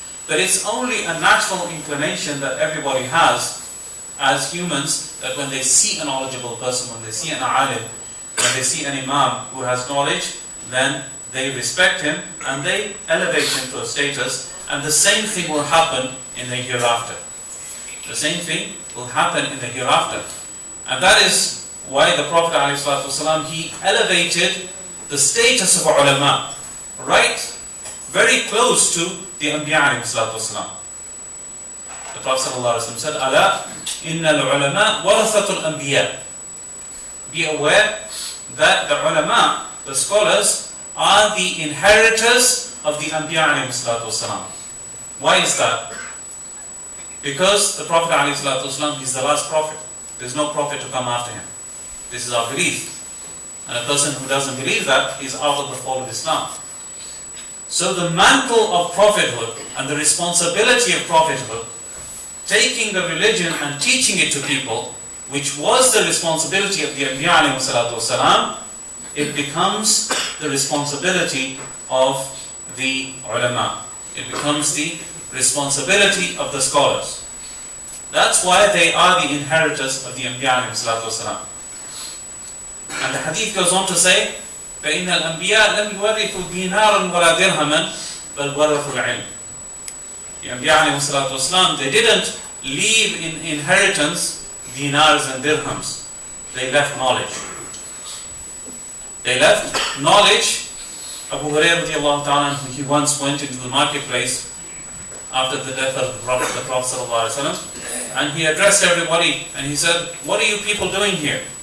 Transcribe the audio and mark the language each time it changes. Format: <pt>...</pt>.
<en>But it's only a natural inclination that everybody has as humans, that when they see a knowledgeable person, when they see an alim, when they see an imam who has knowledge, then they respect him and they elevate him to a status, and the same thing will happen in the hereafter. The same thing will happen in the hereafter. And that is why the Prophet ﷺ, he elevated the status of ulama, right very close to the Anbiya ﷺ. The Prophet ﷺ said,</en> <ar>أَلَا إِنَّ الْعُلَمَاء وَرَثَةُ الْأَنْبِيَاءِ.</ar> <en>Be aware that the ulama, the scholars, are the inheritors of the Anbiya ﷺ. Why is that? Because the Prophet ﷺ is the last prophet. There's no prophet to come after him. This is our belief. And a person who doesn't believe that is out of the fold of Islam. So the mantle of prophethood and the responsibility of prophethood, taking the religion and teaching it to people, which was the responsibility of the Anbiya ﷺ, it becomes the responsibility of the ulama. It becomes the responsibility of the scholars. That's why they are the inheritors of the Anbiya ﷺ. And the hadith goes on to say,</en> <ar>فَإِنَّ الْأَنْبِيَاءَ لَمْ يُوَرِّثُوا دِينَارًا وَلَا دِرْهَمًا بَلْ وَرَثُوا الْعِلْمَ.</ar> <en>The Anbiya ﷺ, they didn't leave in inheritance dinars and dirhams. They left knowledge. They left knowledge. Abu Hurairah radiallahu ta'ala, he once went into the marketplace after the death of the Prophet ﷺ, and he addressed everybody and he said, "What are you people doing here?</en>